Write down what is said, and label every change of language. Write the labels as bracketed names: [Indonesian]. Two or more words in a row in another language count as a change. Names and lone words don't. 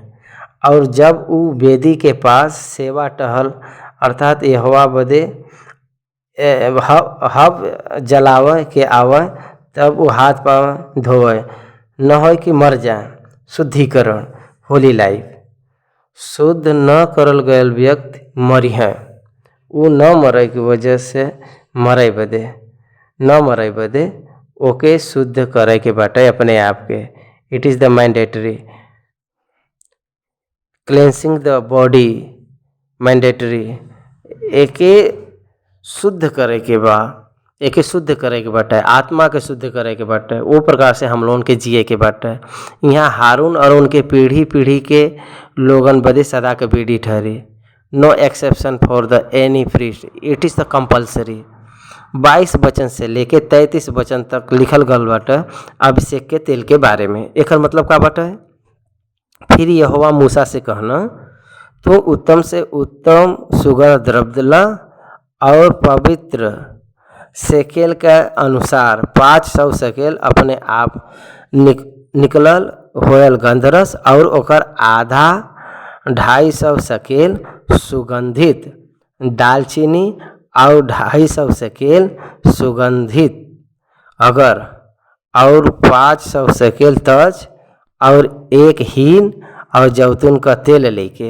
[Bhojpuri] और जब उ वेदी के पास सेवा टहल अर्थात यहोवा बदे हव जलावे के आवे, तब वो हाथ पांव धोए, न हो कि मर जाए। शुद्धिकरण [English] holy life. [Bhojpuri] शुद्ध न करल गयल व्यक्ति मरी हैं। वो न मरे की वजह से मरे बदे ओके शुद्ध करे के बाटे अपने आप के। [English] it is the mandatory cleansing the body mandatory. [Bhojpuri] एके शुद्ध करे के बाटे, आत्मा के शुद्ध करे के बाटे। वो प्रकार से हम लोगन के जिए के बाटे। यहाँ हारून और उनके पीढ़ी के लोगन बदे सदा के पीढ़ी ठहरी। [English] no exception for the any priest, it is the compulsory. [Bhojpuri] 22 वचन से लेके 33 वचन तक लिखल गल बाटे अभिषेक के तेल के बारे में। एकर मतलब का बाटे? फिर यहोवा मूसा से कहना, तो उत्तम से उत्तम सुगंध द्रव्य ला और पवित्र शेकेल के अनुसार 500 शेकेल अपने आप निकलल होयल गंधरस और ओकर आधा 250 शेकेल सुगंधित दालचीनी और 250 शेकेल सुगंधित अगर और 500 शेकेल तज और 1 हीन और जैतून का तेल लेके।